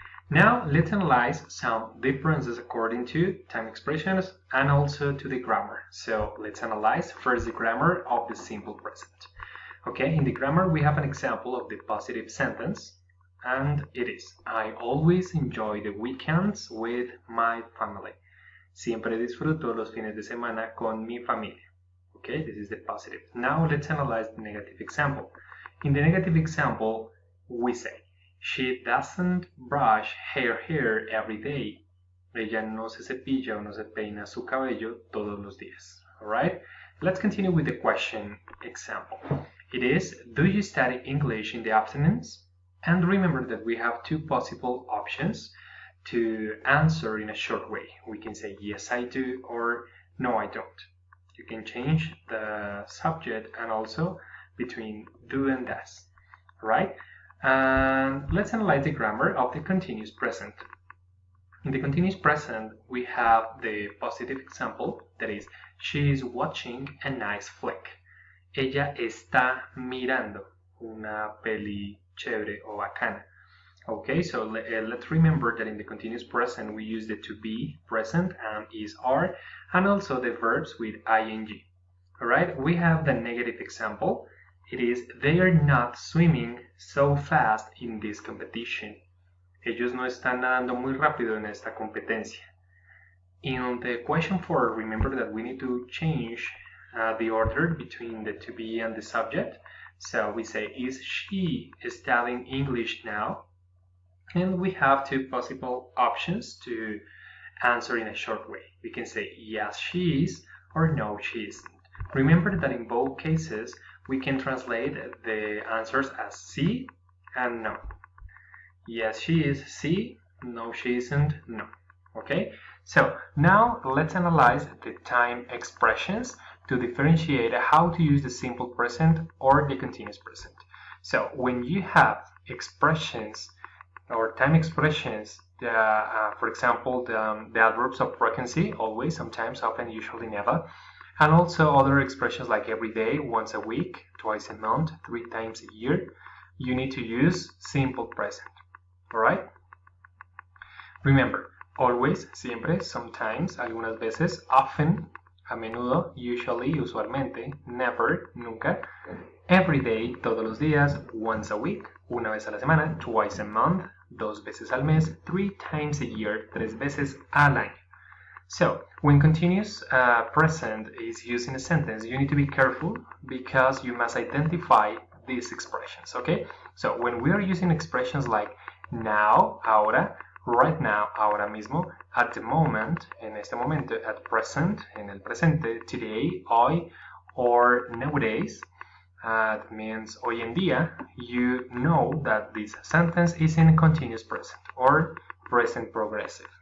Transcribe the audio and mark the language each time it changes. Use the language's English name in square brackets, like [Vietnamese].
[English] Now let's analyze some differences according to time expressions and also to the grammar. So let's analyze first the grammar of the simple present. Okay, in the grammar we have an example of the positive sentence, and it is: I always enjoy the weekends with my family. [Spanish] Siempre disfruto los fines de semana con mi familia. [English] Okay, this is the positive. Now let's analyze the negative example. In the negative example, we say, she doesn't brush her hair every day. [Spanish] Ella no se cepilla o no se peina su cabello todos los días. [English] Alright? Let's continue with the question example. It is, do you study English in the afternoons? And remember that we have two possible options to answer in a short way. We can say, yes, I do, or no, I don't. You can change the subject and also between do and does, right? And let's analyze the grammar of the continuous present. In the continuous present, we have the positive example, that is, she is watching a nice flick. [Spanish] Ella está mirando una peli chévere o bacana. [English] Okay, so let's remember that in the continuous present we use the to be present and is are, and also the verbs with ing. Alright, we have the negative example. It is, they are not swimming so fast in this competition. [Spanish] Ellos no están nadando muy rápido en esta competencia. [English] In the question 4, remember that we need to change the order between the to be and the subject. So we say, is she studying English now? And we have two possible options to answer in a short way. We can say, yes, she is, or no, she isn't. Remember that in both cases, we can translate the answers as sí and no. Yes, she is, sí. No, she isn't, no. Okay? So now let's analyze the time expressions to differentiate how to use the simple present or the continuous present. So when you have expressions or time expressions, for example, the adverbs of frequency, always, sometimes, often, usually, never, and also other expressions like every day, once a week, twice a month, 3 times a year, you need to use simple present. Alright? Remember, always, [Spanish] siempre, [English] sometimes, [Spanish] algunas veces, [English] often, [Spanish] a menudo, [English] usually, [Spanish] usualmente, [English] never, [Spanish] nunca, [English] every day, [Spanish] todos los días, [English] once a week, [Spanish] una vez a la semana, [English] twice a month, [Spanish] 2 veces al mes, [English] 3 times a year, [Spanish] 3 veces al año. [English] So, when continuous present is used in a sentence, you need to be careful because you must identify these expressions, okay? So, when we are using expressions like now, [Spanish] ahora, [English] right now, [Spanish] ahora mismo, [English] at the moment, [Spanish] en este momento, [English] at present, [Spanish] en el presente, [English] today, [Spanish] hoy, [English] or nowadays, that means [Spanish] hoy en día, [English] you know that this sentence is in continuous present or present progressive.